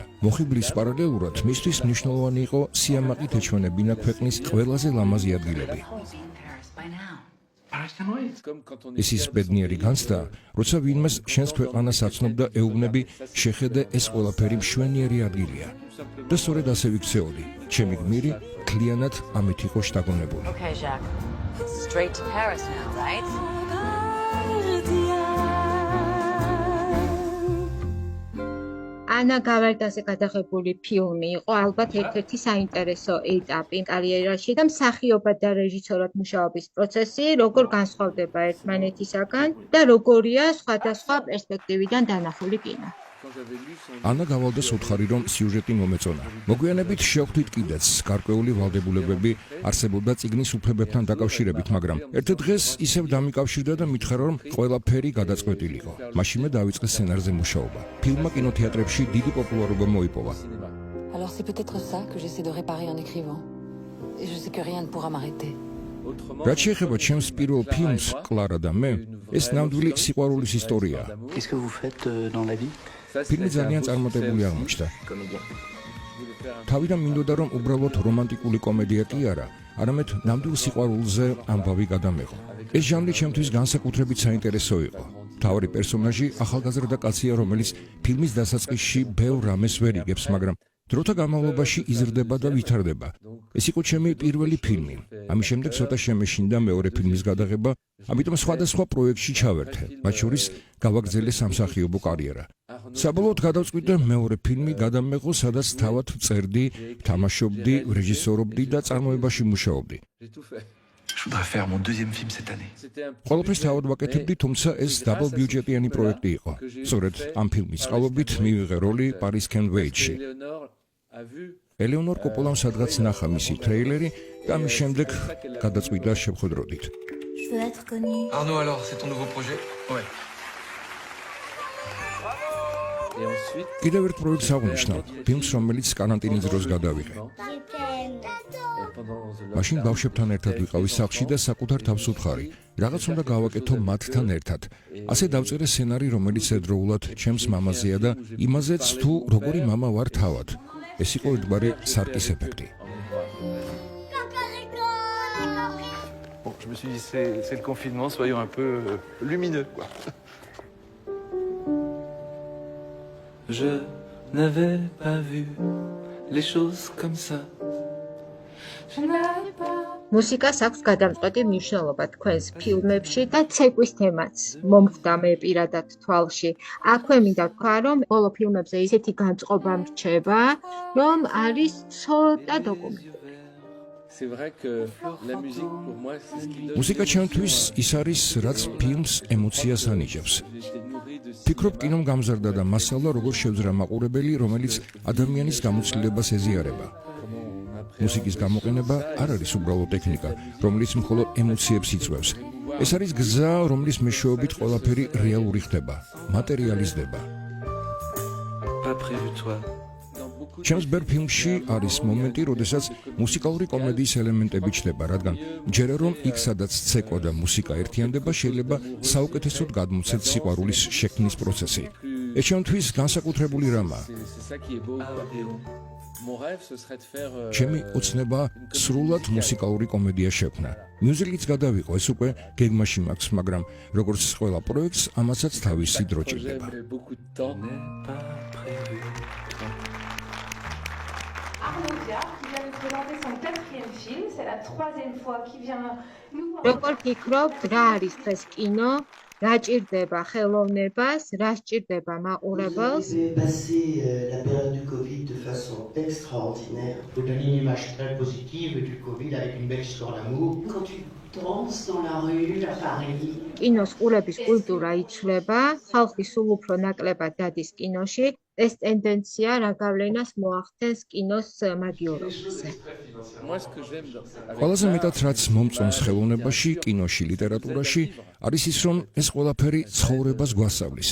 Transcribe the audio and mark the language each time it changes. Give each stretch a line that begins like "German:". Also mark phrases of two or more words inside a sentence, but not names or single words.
Georgian: მოხიბლის პარალელურად მისთვის მნიშვნელოვანი იყო სიამაყით ეჩვენებინა ქვეყნის ყველაზე ლამაზი ადგილები. ეს ის ბედნიერი განცდა, როცა ვინმეს შენს ქვეყანას აცნობ და ეუბნები, შეხედე ეს ყველაფერი მშვენიერი ადგილია. და სწორედ ასე ვიქცეოდი. ჩემი გმირი მთლიანად ამით იყო შთაგონებული.
English: Okay, Jacques. Straight to Paris now, right?
Georgian: ანა გავარდაზე გადაღებული ფილმი იყო ალბათ ერთ-ერთი საინტერესო ეტაპი კარიერაში და მსახიობად და რეჟისორად მუშაობის პროცესი როგორ განსხვავდება ერთმანეთისაგან და როგორია სხვადასხვა პერსპექტივიდან დანახული კინო. ანა გავალდას უთხარი, რომ სიუჟეტი მომეწონა. მოგვიანებით შევხვდით კიდეც გარკვეული ვალდებულებები არსებობდა წიგნის უფლებებთან დაკავშირებით, მაგრამ ერთ დღეს ისევ დამიკავშირდა და მითხრა, რომ ყველაფერი გადაწყვეტილიყო. მაშინვე დავიწყე სცენარზე მუშაობა. ფილმმა კინოთეატრებში დიდი პოპულარობა მოიპოვა.
French: Alors c'est peut-être ça que j'essaie de réparer en écrivant. Et je sais que rien ne pourra m'arrêter.
Georgian: რაც შეეხება ჩემს პირველ ფილმს კლარა და მე, ეს ნამდვილი სიყვარულის ისტორიაა.
French: Qu'est-ce que vous faites dans la vie?
Georgian: ფილმი ძალიან წარმატებული აღმოჩნდა. თავიდან მინდოდა, რომ უბრალოდ რომანტიკული კომედია კი არა, არამედ ნამდვილ სიყვარულზე ამბავი გადამეღო. ეს ჟანრი ჩემთვის განსაკუთრებით საინტერესო იყო. მთავარი პერსონაჟი ახალგაზრდა კაცია, რომელიც ფილმის დასაწყისში ბევრ რამეს ვერ იგებს, მაგრამ დროთა განმავლობაში იზრდება და ვითარდება. ეს იყო ჩემი პირველი ფილმი. ამის შემდეგ ცოტა შემეშინდა მეორე ფილმის გადაღება, ამიტომ სხვადასხვა პროექტში ჩავერთე, მათ შორის გავაგრძელე სამსახიობო კარიერა. საბოლოოდ გადავწყვიტე მეორე ფილმი გადამეღო, სადაც თავად წერდი, თამაშობდი, რეჟისორობდი და წარმოებაში მუშაობდი.
French: Je voudrais faire mon deuxième film cette année.
Georgian: ყველაფერს თავად ვაკეთებდი, თუმცა ეს დაბლ ბიუჯეტიანი პროექტი იყო. სწორედ ამ ფილმის წყალობით მივიღე როლი Paris Can Wait-ში. ელეონორ კოპოლამ სადღაც ნახა მისი ტრეილერი და ამის შემდეგ გადაწყვიტა შევხვედროდით.
French: Je veux être connue. Arnaud, alors, c'est ton nouveau projet? Ouais.
Georgian: კიდევ ერთ პროექტს აღნიშნავ, ფილმს, რომელიც კარანტინის დროს გადავიღე. მაშინ ბავშვებთან ერთად ვიყავი სახლში და საკუთარ თავს ვუთხარი, რაღაც უნდა გავაკეთო მათთან ერთად. ასე დავწერე სცენარი, რომელიც ერთდროულად ჩემს მამაზეა და იმაზეც თუ როგორი მამა ვარ თავად. ეს იყო ერთგვარი სარკის ეფექტი.
French: Bon, je me suis dit, c'est le confinement, soyons un peu lumineux, quoi. Je n'avais pas vu les choses comme ça.
Georgian: მუსიკას აქვს გადამწყვეტი მნიშვნელობა თქვენს ფილმებში და ცეკვის თემაც მომხდა მე პირადად თვალში. აქვე მინდა თქვა, რომ ბოლო ფილმებზე ისეთი განწყობა მრჩება, რომ არის ცოტა დოკუმენტი. მუსიკა ჩემთვის ის არის, რაც ფილმს ემოციას ანიჭებს. ფიქრობ, კინომ გამზარდა და მასალა როგორ შევძრა მაყურებელი, რომელიც ადამიანის გამოცდილებას ეზიარება. მუსიკის გამოყენება არ არის უბრალოდ ტექნიკა, რომელიც მხოლოდ ემოციებს იწვევს. ეს არის გზა, რომლის მეშვეობით ყველაფერი რეალური ხდება, მატერიალიზდება.
French: Pas prévu toi.
Georgian: ჩემს ბერ ფილმში არის მომენტი, როდესაც მუსიკალური კომედიის ელემენტები ჩნდება, რადგან ჯერა რომ იქ სადაც ცეკვა და მუსიკა ერთიანდება, შეიძლება საუკეთესოდ გადმოცეთ სიყვარულის შექმნის პროცესი. ეს ჩემთვის განსაკუთრებული რამაა. ჩემი ოცნება სრულად მუსიკალური კომედია შექმნა. მიუზიკლიც გადავიყო, ეს უკვე გეგმაში მაქვს, მაგრამ როგორც ყველა პროექტს, ამასაც თავისი დრო ჭირდება.
French: Arnaud Diard, qui vient de présenter son 4e film. C'est la 3e fois qu'il vient nous voir.
Georgian: როგორ ფიქრობთ, რა არის დღეს კინო? რა ჭირდება ხელოვნებას, რა ჭირდება მაყურებელს?
French: Vous avez passé la période du Covid de façon extraordinaire. Vous donnez une image très positive du Covid avec une belle histoire d'amour. Quand tu danses dans la rue à Paris.
Georgian: კინოს ყურების კულტურა იცვლება, ხალხი სულ უფრო ნაკლებად დადის კინოში. ეს ტენდენცია რა გავლენას მოახდენს კინოს მაგიურობაზე? ყველაზე მეტად რაც მომწონს ხელოვნებაში, კინოში, ლიტერატურაში, არის ის, რომ ეს ყველაფერი ცხოვრებას გვასწავლის.